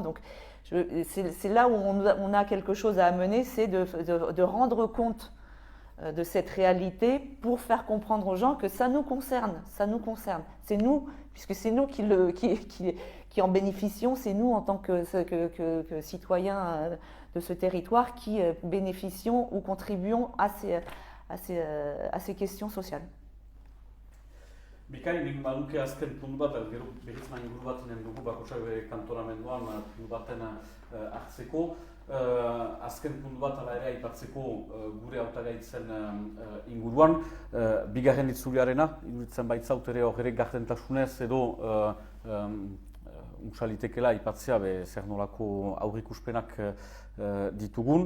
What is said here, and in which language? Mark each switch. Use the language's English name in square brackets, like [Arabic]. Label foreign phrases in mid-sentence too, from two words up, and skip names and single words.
[French] Donc, c'est là où on a quelque chose à amener, c'est de rendre compte de cette réalité pour faire comprendre aux gens que ça nous concerne. C'est nous, puisque c'est nous qui en bénéficions, c'est nous en tant que citoyens de ce territoire qui bénéficions ou contribuons à ces questions sociales. [Basque] Bikain, nik baduke azken puntu bat, gero berriz inguru bat inen dugu bakotsak bere kantonamenduan puntu baten hartzeko. azken puntu bat ala ere aipatzeko gure hautagaitzen inguruan, bigarren itzuliarena, iruditzen baitzaut ere hor ere gardentasunez edo unsalitekela aipatzea zer nolako aurrikuspenak ditugun.